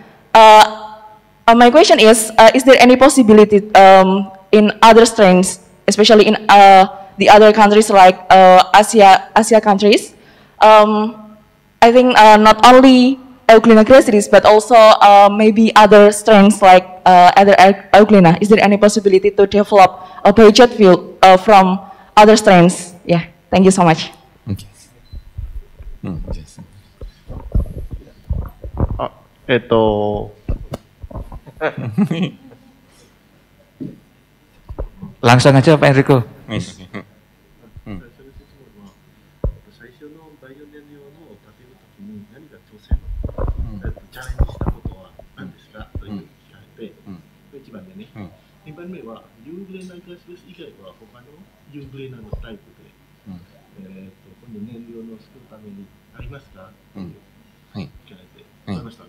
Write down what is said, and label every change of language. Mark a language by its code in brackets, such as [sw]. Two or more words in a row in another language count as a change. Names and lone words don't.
[en] My question is there any possibility in other strains, especially in the other countries like Asia countries? I think not only Euglena gracilis, but also maybe other strains like other Euglena. Is there any possibility to develop a biojet fuel from other strains? Yeah, thank you so much. Okay. [id] Langsung aja Pak Enrico. [ja] 最初のバイオ燃料の立てるときに何か挑戦、チャレンジしたことは何ですかというふうに聞かれて、1番目ね、2番目はユーグレナガス以外は他のユーグレナのタイプで、今度燃料の作るためにありますかという聞かれて、わかりましたね。